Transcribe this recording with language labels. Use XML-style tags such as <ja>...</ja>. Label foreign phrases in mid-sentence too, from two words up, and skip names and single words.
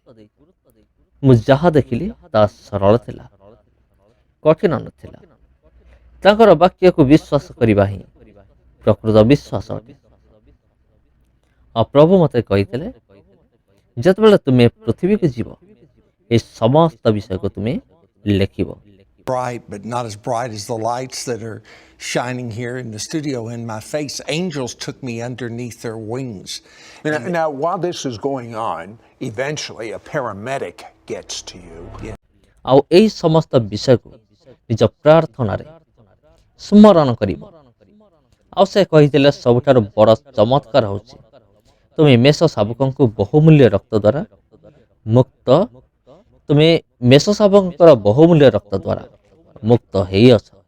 <or>ମୁଁ ଯାହା ଦେଖିଲି ତାହା ସରଳ ଥିଲା, କଠିନ ନଥିଲା। ତାଙ୍କର ବାକ୍ୟକୁ ବିଶ୍ୱାସ କରିବା ହିଁ ପ୍ରକୃତ ବିଶ୍ୱାସ ଅଟେ। ଆଉ ପ୍ରଭୁ ମୋତେ କହିଥିଲେ, ଯେତେବେଳେ ତୁମେ ପୃଥିବୀକୁ ଯିବ, ଏହି ସମସ୍ତ ବିଷୟକୁ ତୁମେ ଲେଖିବ।</or> <en>Bright, but not as bright as the lights that are shining here in the studio in my face. Angels took me underneath their wings. Now, while this is going on, eventually a paramedic gets to you.</en> <or>ଆଉ ଏହି ସମସ୍ତ ବିଷୟକୁ ନିଜ ପ୍ରାର୍ଥନାରେ ସ୍ମରଣ କରିବ। ଆଉ ସେ କହିଥିଲେ, ସବୁଠାରୁ ବଡ଼ ଚମତ୍କାର ହେଉଛି, ତୁମେ ମେଷ ଶାବକଙ୍କୁ ବହୁମୂଲ୍ୟ ରକ୍ତ ଦ୍ୱାରା ମୁକ୍ତ ହେଇଅଛ।</or>